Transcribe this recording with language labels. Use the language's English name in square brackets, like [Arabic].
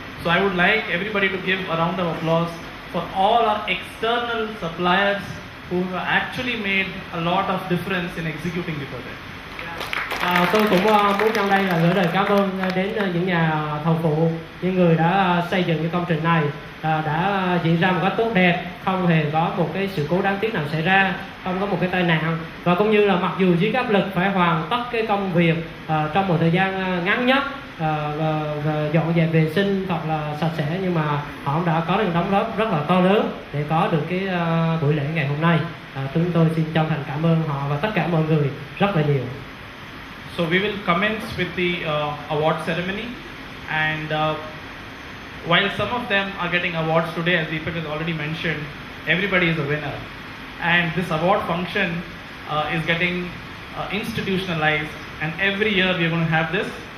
[English] So I would like everybody to give a round of applause for all our external suppliers who have actually made a lot of difference in executing the project. [Vietnamese] Tôi cũng muốn trong đây là gửi lời cảm ơn đến những nhà thầu phụ, những người đã xây dựng cái công trình này, đã diễn ra một cách tốt đẹp, không hề có một cái sự cố đáng tiếc nào xảy ra, không có một cái tai nạn, và cũng như là mặc dù dưới áp lực phải hoàn tất cái công việc trong một thời gian ngắn nhất, và dọn dẹp vệ sinh thật là sạch sẽ, nhưng mà họ đã có được đóng góp rất là to lớn để có được cái buổi lễ ngày hôm nay. Chúng tôi xin chân thành cảm ơn họ và tất cả mọi người rất là nhiều. [English] So we will commence with the award ceremony, and while some of them are getting awards today, as Deepak has already mentioned, everybody is a winner. And this award function is getting institutionalized, and every year we are going to have this.